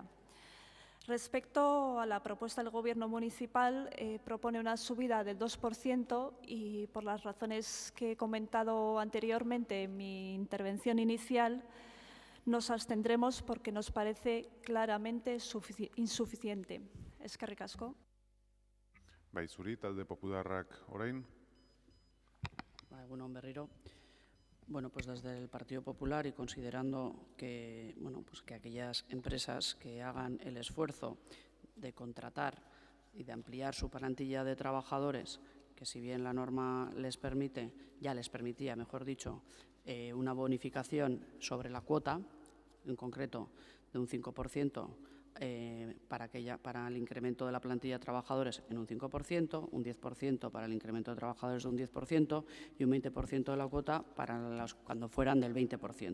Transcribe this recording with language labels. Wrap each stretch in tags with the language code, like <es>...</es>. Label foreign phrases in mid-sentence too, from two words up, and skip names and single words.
<es>Respecto a la propuesta del Gobierno municipal, propone una subida del 2% y, por las razones que he comentado anteriormente en mi intervención inicial, nos abstendremos porque nos parece claramente insuficiente.</es> <eu>Eskerrik asko. Bai, zuri, talde popularrak orain. Egunon berriro.</eu> <es>Bueno, pues desde el Partido Popular y considerando que, bueno, pues que aquellas empresas que hagan el esfuerzo de contratar y de ampliar su plantilla de trabajadores, que si bien la norma les permite, ya les permitía, mejor dicho, una bonificación sobre la cuota, en concreto de un 5%, para el incremento de la plantilla de trabajadores en un 5%, un 10% para el incremento de trabajadores de un 10% y un 20% de la cuota para cuando fueran del 20%.</es>